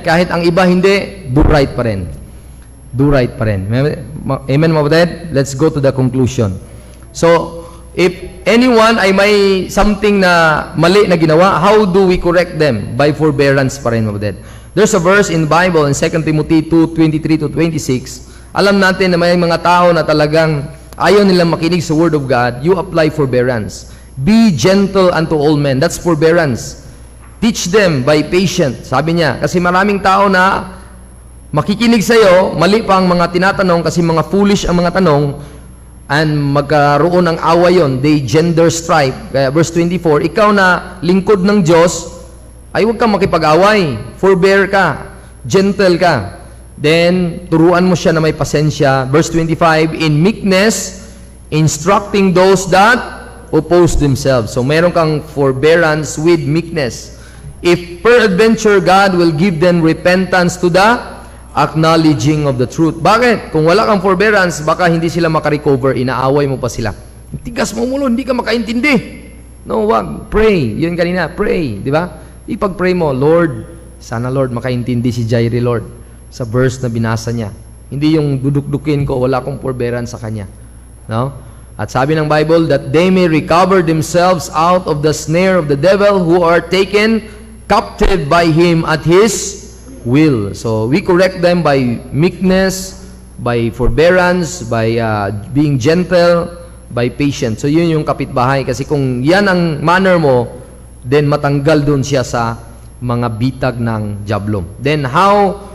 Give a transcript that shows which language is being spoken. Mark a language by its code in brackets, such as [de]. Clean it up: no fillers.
[tl] Kahit ang iba hindi, [en] do right [tl] pa rin. [en] Do right [tl] pa rin. Amen, mga kapatid? [en] Let's go to the conclusion. So, if anyone [tl] ay may [en] something [tl] na mali na ginawa, [en] how do we correct them? By forbearance [tl] pa rin, mga kapatid. [en] There's a verse in the Bible in 2 Timothy 2:23-26. [tl] Alam natin na may mga tao na talagang ayaw nilang makinig sa Word of God. [en] You apply forbearance. Be gentle unto all men. That's forbearance. Teach them by patience. [tl] Sabi niya, kasi maraming tao na makikinig sa iyo, mali pa ang mga tinatanong kasi mga foolish ang mga tanong, and magkaroon ng away yon. [en] They gender strife. [tl] Kaya verse 24, ikaw na lingkod ng Diyos, ay huwag kang makipag-away. Forbear ka. Gentle ka. Then, turuan mo siya na may pasensya. [en] Verse 25, in meekness, instructing those that oppose themselves. So, meron kang forbearance with meekness. If peradventure God will give them repentance to the acknowledging of the truth. [tl] Bakit? Kung wala kang forbearance, baka hindi sila makarecover, inaaway mo pa sila. Tigas mo mulo, hindi ka makaintindi. No, wag. Pray. Yun kanina, pray. Di ba? Ipag-pray mo, Lord, sana Lord, makaintindi si Jairi, Lord, sa verse na binasa niya. Hindi yung duduk-dukin ko, wala akong forbearance sa kanya. No? [en] At sabi ng Bible, that they may recover themselves out of the snare of the devil who are taken captive by him at his will. So, we correct them by meekness, by forbearance, by being gentle, by patience. [tl] So, yun yung kapitbahay. Kasi kung yan ang manner mo, then matanggal dun siya sa mga bitag ng jablong. [en] Then, how